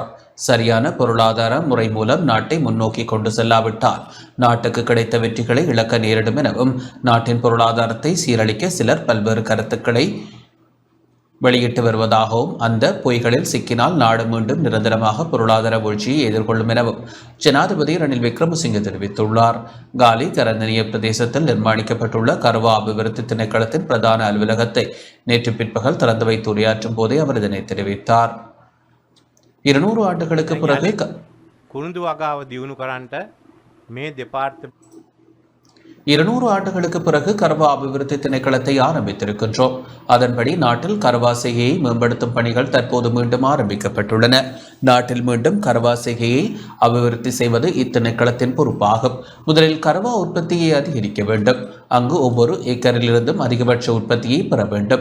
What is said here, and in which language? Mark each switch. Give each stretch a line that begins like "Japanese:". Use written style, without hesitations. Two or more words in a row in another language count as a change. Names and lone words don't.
Tamil: சரியான பொருளாதார முறை மூலம் நாட்டை முன்னோக்கி கொண்டு செல்லாவிட்டால் நாட்டுக்கு கிடைத்த வெற்றிகளை இழக்க நேரிடும் எனவும் நாட்டின் பொருளாதாரத்தை சீரழிக்க சிலர் பல்வேறு கருத்துக்களை வெளியிட்டு வருவதாகவும் அந்த பொய்களில் சிக்கினால் நாடு மீண்டும் நிரந்தரமாக பொருளாதார வீழ்ச்சியை எதிர்கொள்ளும் எனவும் ஜனாதிபதி ரணில் விக்ரமசிங்கே தெரிவித்துள்ளார். காலி கரந்தனிய பிரதேசத்தில் நிர்மாணிக்கப்பட்டுள்ள கர்வா அபிவிருத்தி திணைக்களத்தின் பிரதான அலுவலகத்தை நேற்று பிற்பகல் திறந்து வைத்து உரையாற்றும் போதே அவர் இதனை தெரிவித்தார். 200 ஆண்டுகளுக்கு பிறகு
Sinhala: කුරුඳු වගාව දියුණු කරන්නට මේ දෙපාර්තමේන්තුව
Tamil: 200 ஆண்டுகளுக்கு பிறகு கர்வா அபிவிருத்தி திணைக்களத்தை ஆரம்பித்திருக்கின்றோம். அதன்படி நாட்டில் கர்வா செய்கையை மேம்படுத்தும் பணிகள் தற்போது மீண்டும் ஆரம்பிக்கப்பட்டுள்ளன. நாட்டில் மீண்டும் கர்வா செய்கையை அபிவிருத்தி செய்வது இத்திணைக்களத்தின் பொறுப்பாகும். முதலில் கர்வா உற்பத்தியை அதிகரிக்க வேண்டும். அங்கு ஒவ்வொரு ஏக்கரிலிருந்தும் அதிகபட்ச உற்பத்தியை பெற வேண்டும்.